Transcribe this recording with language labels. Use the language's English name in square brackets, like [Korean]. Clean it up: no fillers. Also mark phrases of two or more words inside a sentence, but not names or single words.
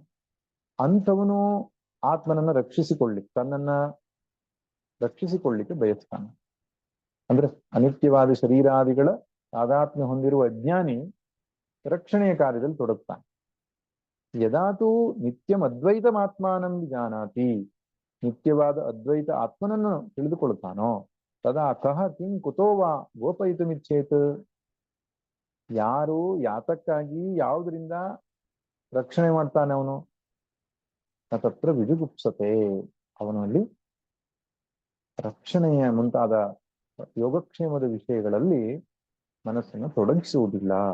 [Kannada] ಅಂಥವನು ಆತ್ಮನನ್ನ ತನ್ನನ್ನ ರಕ್ಷಿಸಿಕೊಳ್ಳಿಕ್ಕೆ ಬಯಸ್ತಾನೆ. ಅಂದ್ರೆ ಅನಿತ್ಯವಾದ ಶರೀರಾದಿಗಳ ತಾದಾತ್ಮ್ಯ ಹೊಂದಿರುವ ಅಜ್ಞಾನಿ ರಕ್ಷಣೆಯ ಕಾರ್ಯದಲ್ಲಿ ತೊಡಗ್ತಾನೆ. [Sanskrit] ಯದಾತು ನಿತ್ಯಂ ಅದ್ವೈತಮಾತ್ಮಾನಂ ಜಾನಾತಿ, [Kannada] ನಿತ್ಯವಾದ ಅದ್ವೈತ ಆತ್ಮನನ್ನು ತಿಳಿದುಕೊಳ್ತಾನೋ [Sanskrit] ತದಾ ಕಹ ಕಿಂ ಕುತೋವಾ ಗೋಪಯಿತುಮಿಚ್ಛೇತ್. [Kannada] ಯಾರು ಯಾತಕ್ಕಾಗಿ ಯಾವುದರಿಂದ ರಕ್ಷಣೆ ಮಾಡ್ತಾನೆ ಅವನು, [Sanskrit] ತತ್ರ ವಿಜುಗುಪ್ಸತೆ, [Kannada] ಅವನಲ್ಲಿ ರಕ್ಷಣೆಯ ಮುಂತಾದ ಯೋಗಕ್ಷೇಮದ ವಿಷಯಗಳಲ್ಲಿ ಮನಸ್ಸನ್ನು ತೊಡಗಿಸುವುದಿಲ್ಲ.